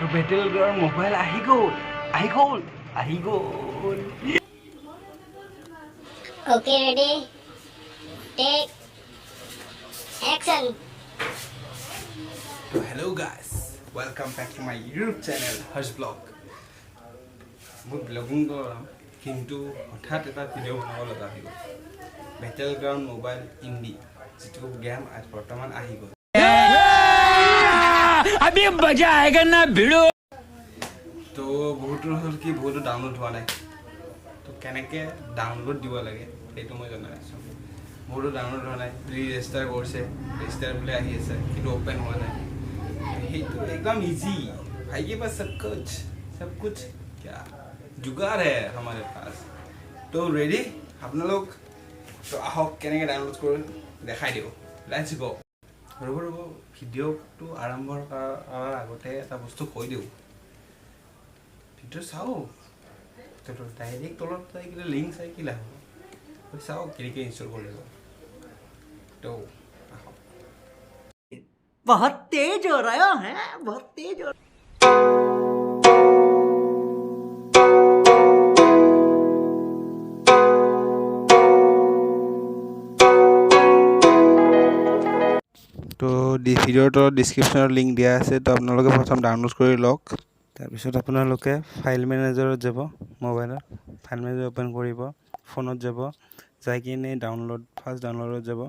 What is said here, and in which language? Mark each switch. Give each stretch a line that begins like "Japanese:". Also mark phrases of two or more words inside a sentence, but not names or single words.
Assamese: বেটেলগ্ৰাউণ্ড মোবাইল আহি গ'ল।
English: Okay, ready? Take action. So hello guys, welcome back to my YouTube channel Harsh Vlog.
Assamese: মই ব্লগিং কৰাম কিন্তু হঠাৎ এটা ভিডিঅ' বনাব লগা হৈ গ'ল। বেটেলগ্ৰাউণ্ড মোবাইল ইণ্ডি যিটো গেম আজ বৰ্তমান আহি গ'ল।
Hindi: अभी मजा आएगा ना भिड़ो।
Assamese: তো বহুতৰ হ'ল কি বহুতো ডাউনলোড হোৱা নাই। তো কেনেকৈ ডাউনলোড দিব লাগে সেইটো মই জনাই আছোঁ। বহুতো ডাউনলোড হোৱা নাই, ৰেজিষ্টাৰ কৰিছে, ৰেজিষ্টাৰ বুলি আহি আছে কিন্তু অ'পেন হোৱা নাই। সেইটো একদম ইজি,
Hindi: भाई के पास सब कुछ क्या जुगाड़ है हमारे पास। तो रेडी
Assamese: আপোনালোক তো আহক কেনেকৈ ডাউনলোড কৰি দেখাই দিওঁ।
English: let's go.
Assamese: ৰ'ব ভিডিঅ'টো আৰম্ভ কৰাৰ আগতে এটা বস্তু কৈ দিওঁ। ভিডিঅ' চাওঁ ডাইৰেক্ট তলত চাই কিনে লিংক চাই কি লাভ হ'ব, চাওঁ কেনেকৈ ইনষ্টল কৰিব। তো আহক।
Hindi: बहुत तेज हो रहा है, बहुत तेज हो
Assamese: তো ভিডিঅ'টোৰ ডিছক্ৰিপশ্যনত লিংক দিয়া আছে। তো আপোনালোকে প্ৰথম ডাউনলোড কৰি লওক। তাৰপিছত আপোনালোকে
English: file managerত
Assamese: যাব, মোবাইলত
English: file manager
Assamese: অ'পেন কৰিব, ফোনত যাব, যাই কিনে ফাৰ্ষ্ট ডাউনলোডত যাব।